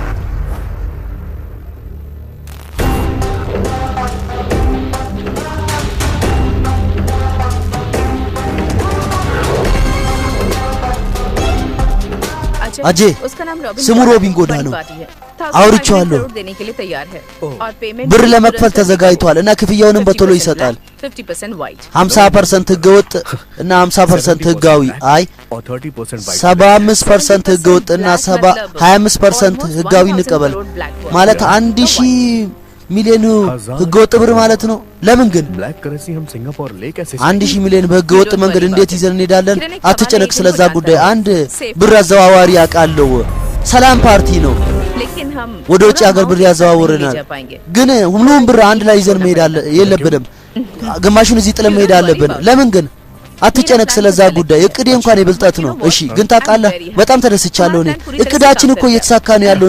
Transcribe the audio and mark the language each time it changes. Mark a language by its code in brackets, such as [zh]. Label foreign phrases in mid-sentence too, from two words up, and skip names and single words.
[am] अजय ስሙ ሮቢን ጎዳ ነው አውርቻለሁ ብር ለመክፈል ተዘጋጅቷል እና ክፍያውንም በቶሎ ይሰጣል 50% ህገወጥ እና 50% ህጋዊ አይ 75% ህገወጥ እና 25% ህጋዊ እንቀበል ማለት 1000 ሚሊዮን ህገወጥ ብር ማለት ነው ለምን ግን [en] black currency [hi] हम सिंगापुर ले कैसे [am] 1000 ሚሊዮን በህገወጥ መንገድ እንዴት ይዘን እንሄዳለን አትጨነቅ ስለዛ ጉዳይ አንድ ብር አዘዋዋሪ ያቃለው ሰላም ፓርቲ ነው ወደ ውጭ ሀገር ብር ያዘዋውረናል ግን ሁሉም ብር አንድ ላይ ይዘን መሄድ የለብንም ግማሹን እዚህ ጥለን መሄድ አለብን ለምን ግን አትጨነቅ ስለዛ ጉዳይ እቅዴ እንኳን የብልጣት ነው እሺ ግን ታቃለህ በጣም ተደስቻለሁ እኔ እቅዳችን እኮ እየተሳካ ነው ያለው